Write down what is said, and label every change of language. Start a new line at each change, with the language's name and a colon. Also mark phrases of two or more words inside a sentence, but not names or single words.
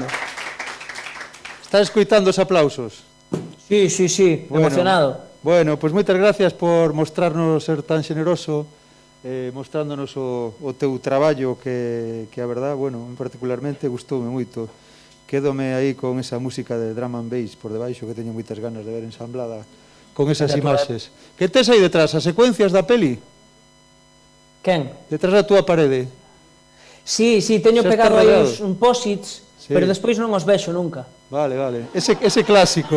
Galician: Estás escoitando os aplausos? Sí, emocionado. Bueno, pois moitas gracias por mostrarnos ser tan xeneroso, mostrándonos o teu traballo que a verdad, bueno, particularmente gustoume moito. Quédome aí con esa música de
English: drum and bass
Galician: por debaixo que teño moitas ganas de ver ensamblada con esas imaxes. Que tes aí detrás? As secuencias da peli? Quen? Detrás da túa parede? Sí, teño pegado aí uns posits, pero despois non os vexo nunca. Vale. Ese clásico.